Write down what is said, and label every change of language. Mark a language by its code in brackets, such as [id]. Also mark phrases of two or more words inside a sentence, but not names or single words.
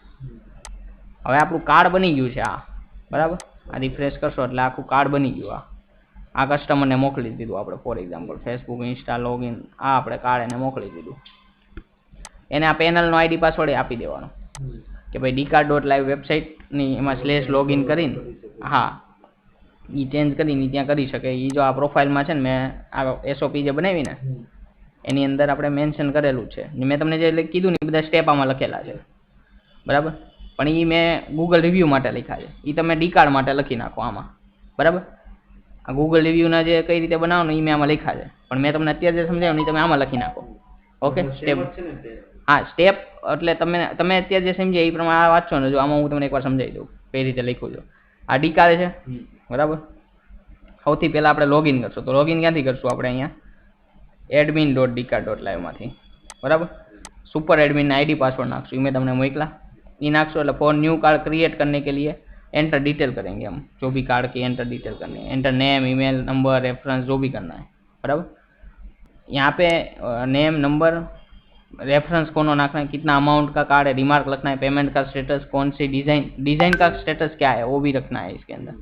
[gu] હવે આપણું કાર્ડ બની ગયું છે આ, બરાબર. આ રિફ્રેશ કરશો એટલે આખું કાર્ડ બની ગયું. આ કસ્ટમરને મોકલી દીધું આપણે. [en] for example [gu] ફેસબુક, ઇન્સ્ટા, લોગિન, આ આપણે કાર્ડ એને મોકલી દીધું. એને આ પેનલનો [en] ID password [gu] આપી દેવાનો કે ભાઈ dcard.live વેબસાઇટની એમાં સ્લેશ લોગિન કરીને, હા, એ ચેન્જ કરીને ત્યાં કરી શકે. એ જો આ પ્રોફાઇલમાં છે ને, મેં આ એસઓપી જે બનાવી ને એની અંદર આપણે મેન્શન કરેલું છે. મેં તમને જે કીધું ને એ બધા સ્ટેપ આમાં લખેલા છે, બરાબર. પણ એ મેં ગૂગલ રિવ્યૂ માટે લખ્યા છે. એ તમે ડીકાર્ડ માટે લખી નાખો આમાં, બરાબર. આ ગૂગલ રિવ્યૂના જે કઈ રીતે બનાવવાનું એ મેં આમાં લખ્યા છે, પણ મેં તમને અત્યારે જે સમજાવ્યું એ તમે આમાં લખી નાખો. ઓકે, સ્ટેપ. હા, સ્ટેપ એટલે તમે અત્યારે જે સમજ્યા એ પ્રમાણે આ વાંચો ને. જો આમાં હું તમને એકવાર સમજાવી દઉં કઈ રીતે લખ્યું છે. આ ડીકાર્ડ છે, બરાબર. સૌથી પહેલાં આપણે લોગિન કરશું. તો લોગિન ક્યાંથી કરશું આપણે? અહીંયા admin.dcard.live માંથી, બરાબર. [en] super admin ID password [gu] નાખશો, મેં તમને મોકલ્યા એ નાખશો. [hi] એટલે [en] for new card create [hi] करने के लिए [en] enter detail [hi] करेंगे हम, जो भी कार्ड की [en] enter detail [hi] करनी है. [en] enter name, email, number, reference [hi] जो भी करना है, बराबर. यहाँ पे [en] name, number, reference [hi] कौन नाखना है, कितना अमाउंट का कार्ड है, रिमार्क लिखना है, पेमेंट का स्टेटस, कौन सी डिजाइन, डिजाइन का स्टेटस क्या है वो भी रखना है इसके अंदर.